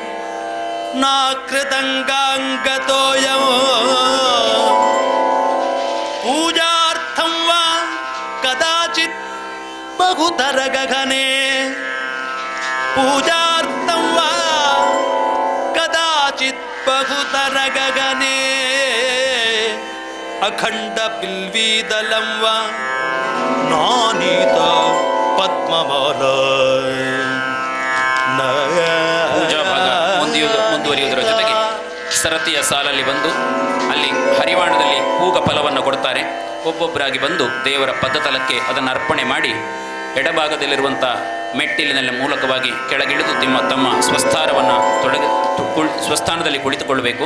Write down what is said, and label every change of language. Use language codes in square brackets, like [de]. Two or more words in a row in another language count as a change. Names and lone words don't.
[sa] ನಾಕೃತಂಗಾಂಗತೋಯೋ ಪೂಜಾರ್ಥಂ ವಾ ಕದಾಚಿತ್ ಬಹುತರ ಗಗನೆ ಪೂಜಾರ್ಥಂ ವಾ ಕದಾಚಿತ್ ಬಹುತರ ಗಗನೆ ಅಖಂಡ ಬಿಲ್ವೀದಲಂ ವಾ ನಾನೀತ ಪದ್ಮಮಾಲ. [kn] ಪೂಜಾ ಭಾಗ ಮುಂದುವರಿಯುವುದರ ಜೊತೆಗೆ ಸರತಿಯ ಸಾಲಲ್ಲಿ ಬಂದು ಅಲ್ಲಿ ಹರಿವಾಣದಲ್ಲಿ ಪೂಗ ಫಲವನ್ನು ಕೊಡ್ತಾರೆ. ಒಬ್ಬೊಬ್ಬರಾಗಿ ಬಂದು ದೇವರ ಪದ್ದತಲಕ್ಕೆ ಅದನ್ನು ಅರ್ಪಣೆ ಮಾಡಿ ಎಡಭಾಗದಲ್ಲಿರುವಂಥ ಮೆಟ್ಟಿಲಿನ ಮೂಲಕವಾಗಿ ಕೆಳಗಿಳಿದು ತಮ್ಮ ಸ್ವಸ್ಥಾನವನ್ನು ಸ್ವಸ್ಥಾನದಲ್ಲಿ ಕುಳಿತುಕೊಳ್ಳಬೇಕು.